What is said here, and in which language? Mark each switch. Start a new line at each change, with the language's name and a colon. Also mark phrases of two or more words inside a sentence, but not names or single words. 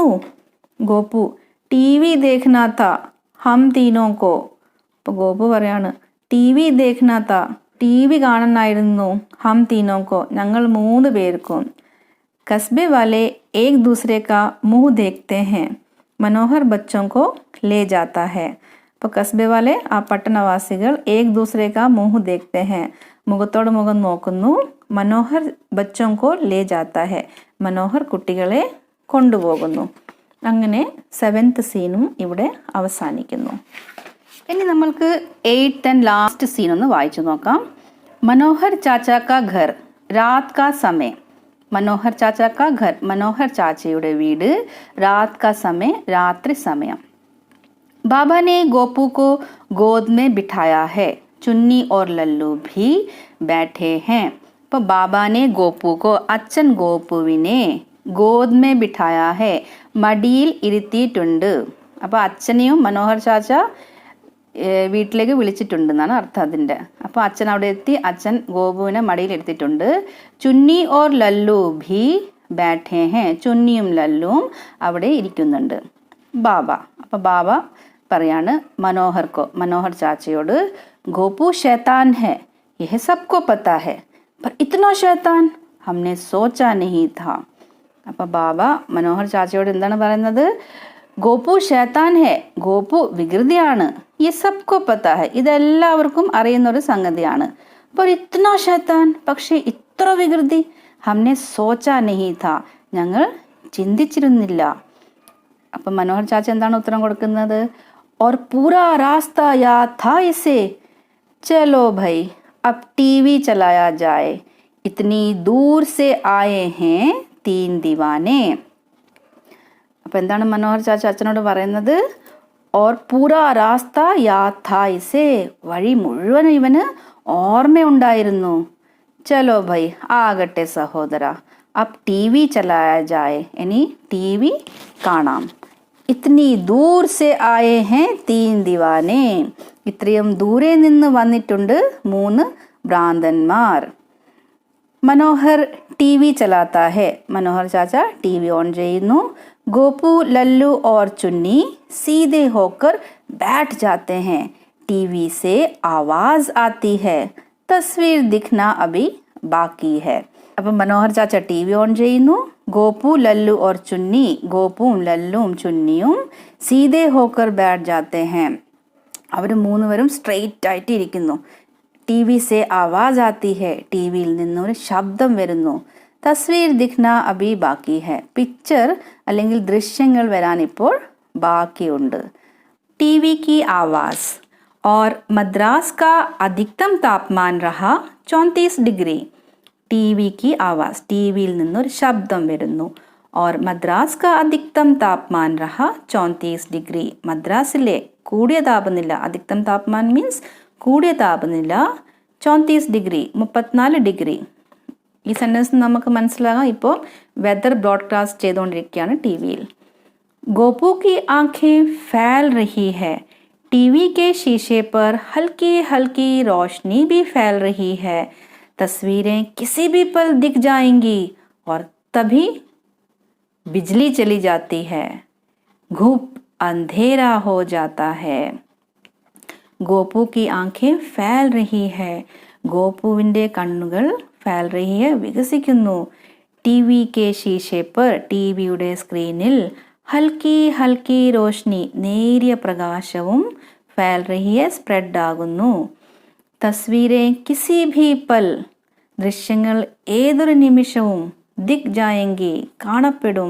Hindi: गोपू, टीवी देखना था हम तीनों को.
Malayalam: അപ്പോൾ ഗോപു പറയാണ്
Hindi: टीवी देखना था,
Malayalam: ടി വി കാണാനായിരുന്നു.
Hindi: हम तीनों को,
Malayalam: ഞങ്ങൾ 3 പേർക്കും.
Hindi: कस्बे वाले एक दूसरे का मुँह देखते हैं, മനോഹർ ബച്ചോं को ले जाता है.
Malayalam: അപ്പോൾ
Hindi: कस्बे वाले
Malayalam: ആ പട്ടണവാസികൾ
Hindi: एक दूसरे का मुँह देखते हैं,
Malayalam: മുഖത്തോട് മുഖം നോക്കുന്നു.
Hindi: मनोहर बच्चों को ले जाता है,
Malayalam: മനോഹർ കുട്ടികളെ കൊണ്ടുപോകുന്നു. അങ്ങനെ 7th സീനും ഇവിടെ അവസാനിക്കുന്നു. ഇനി നമ്മൾക്ക്
English: 8th and last scene
Malayalam: ഒന്ന് വായിച്ചു നോക്കാം.
Hindi: मनोहर चाचा का घर, रात का समय. मनोहर चाचा का घर,
Malayalam: മനോഹർ ചാച്ചയുടെ വീട്.
Hindi: रात का समय,
Malayalam: രാത്രി സമയം.
Hindi: ബാബ ने गोपू को गोद में बिठाया है, ചുന്നി और ലല്ലു भी बैठे हैं.
Malayalam: അപ്പോൾ
Hindi: बाबा ने गोपू को,
Malayalam: അച്ഛൻ ഗോപുവിനെ
Hindi: गोद में बिठाया है,
Malayalam: മടിയിൽ ഇരുത്തിയിട്ടുണ്ട്. അപ്പോൾ അച്ഛനെയും മനോഹർ ചാച്ച വീട്ടിലേക്ക് വിളിച്ചിട്ടുണ്ടെന്നാണ് അർത്ഥം അതിൻ്റെ. അപ്പോൾ അച്ഛൻ അവിടെ എത്തി, അച്ഛൻ ഗോപുവിനെ മടിയിൽ എടുത്തിട്ടുണ്ട്.
Hindi: चुन्नी और लल्लू भी बैठे हैं,
Malayalam: ചുന്നിയും ലല്ലുവും അവിടെ ഇരിക്കുന്നുണ്ട്. ബാബ, അപ്പോൾ ബാബ പറയാണ് മനോഹർക്കോ, മനോഹർ ചാച്ചയോട്
Hindi: गोपू शैतान है, यह सबको पता है, पर इतना शैतान हमने सोचा नहीं था.
Malayalam: അപ്പോൾ ബാബ മനോഹർ ചാച്ചയോട് എന്താണ് പറയുന്നത്?
Hindi: गोपू शैतान है,
Malayalam: ഗോപു വികൃതിയാണ്. ഈ
Hindi: सबको पता है,
Malayalam: ഇതെല്ലാവർക്കും അറിയുന്ന ഒരു സംഗതിയാണ്.
Hindi: पर इतना शैतान,
Malayalam: പക്ഷേ ഇത്ര വികൃതി,
Hindi: हमने सोचा नहीं था,
Malayalam: ഞങ്ങൾ ചിന്തിച്ചിരുന്നില്ല. അപ്പം മനോഹർ ചാച്ച എന്താണ് ഉത്തരം കൊടുക്കുന്നത്?
Hindi: और पूरा रास्ता याद था इसे, चलो भाई अब टीवी चलाया जाए, इतनी दूर से आए हैं 3 दीवाने.
Malayalam: അപ്പോൾ എന്താണ് മനോഹർ ചാച്ച അച്ഛനോട് പറയുന്നത്?
Hindi: और पूरा रास्ता याद था इसे.
Malayalam: വഴി മുഴുവൻ ഇവന് ഓർമ്മയുണ്ടായിരുന്നു.
Hindi: चलो भाई
Malayalam: ആകട്ടെ സഹോദര.
Hindi: अब टीवी चलाया जाए.
Malayalam: ഇനി टीवी കാണാം.
Hindi: इतनी दूर से आए हैं 3 दीवाने.
Malayalam: ഇത്രയും ദൂരെ നിന്ന് വന്നിട്ടുണ്ട് 3 ഭ്രാന്തന്മാർ.
Hindi: मनोहर टीवी चलाता है. मनोहर चाचा टीवी ऑन ചെയ്യുന്നു. गोपू लल्लू और चुन्नी सीधे होकर बैठ जाते हैं. टीवी से आवाज आती है. तस्वीर दिखना अभी बाकी है.
Malayalam: അപ്പം മനോഹർ ചാച്ച ടി വി ഓൺ ചെയ്യുന്നു.
Hindi: गोपू लल्लू और चुन्नी,
Malayalam: ഗോപുവും ലല്ലുവും ചുന്നിയും
Hindi: सीधे होकर बैठ जाते हैं.
Malayalam: അവർ മൂന്നുപേരും സ്ട്രെയിറ്റ് ആയിട്ട് ഇരിക്കുന്നു.
Hindi: टीवी से आवाज़ आती है.
Malayalam: ടി വിയിൽ നിന്നൊരു ശബ്ദം വരുന്നു.
Hindi: तस्वीर दिखना अभी बाकी है.
Malayalam: പിക്ചർ അല്ലെങ്കിൽ ദൃശ്യങ്ങൾ വരാൻ ഇപ്പോൾ ബാക്കിയുണ്ട്.
Hindi: टीवी की आवाज़. और मद्रास का अधिकतम तापमान रहा 34 डिग्री.
Malayalam: ടി വിക്ക് ആവാസ്, ടി വിയിൽ നിന്നൊരു ശബ്ദം വരുന്നു.
Hindi: और मद्रास का अधिकतम तापमान रहा 34 डिग्री.
Malayalam: മദ്രാസിലെ കൂടിയ താപനില,
Hindi: अधिकतम तापमान
Malayalam: മീൻസ് കൂടിയ താപനില 34 ഡിഗ്രി, 34 ഡിഗ്രി. ഈ സെൻറ്റൻസ് നമുക്ക് മനസ്സിലാകാം. ഇപ്പോൾ
English: weather broadcast
Malayalam: ചെയ്തുകൊണ്ടിരിക്കുകയാണ് ടി വിയിൽ.
Hindi: गोपू की आंखें फैल रही है. टीवी के शीशे पर हल्की हल्की रोशनी भी फैल रही है. तस्वीरें किसी भी पल दिख जाएंगी और तभी बिजली चली जाती है. घुप अंधेरा हो जाता है. गोपू की आंखें फैल रही है.
Malayalam: ഗോപുവിൻ്റെ കണ്ണുകൾ
Hindi: फैल रही है
Malayalam: വികസിക്കുന്നു.
Hindi: टीवी के शीशे पर,
Malayalam: ടി വിയുടെ സ്ക്രീനിൽ
Hindi: हल्की हल्की रोशनी
Malayalam: നേരിയ പ്രകാശവും
Hindi: फैल रही है
Malayalam: സ്പ്രെഡ് ആകുന്നു.
Hindi: तस्वीरें किसी भी पल,
Malayalam: ദൃശ്യങ്ങൾ ഏതൊരു നിമിഷവും
Hindi: दिख जाएंगी കാണപ്പെടും.